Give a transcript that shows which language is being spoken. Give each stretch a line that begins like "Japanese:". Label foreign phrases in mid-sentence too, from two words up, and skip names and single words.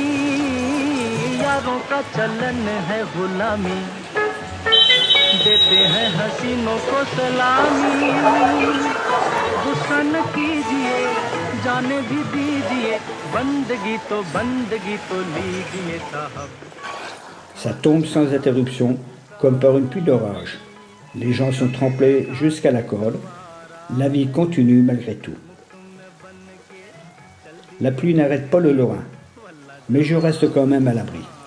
Hindi: यारों का चलन है गुलामी, देते हैं हसीनों को सलामी। गुस्सा न कीजिए, जाने भी दीजिए, बंदगी तो लीजिए साहब।
French: Ça tombe sans interruption, comme par une pluie d'orage. Les gens sont trempés jusqu'à la corde. La vie continue malgré tout. La pluie n'arrête pas le Lorrain, mais je reste quand même à l'abri.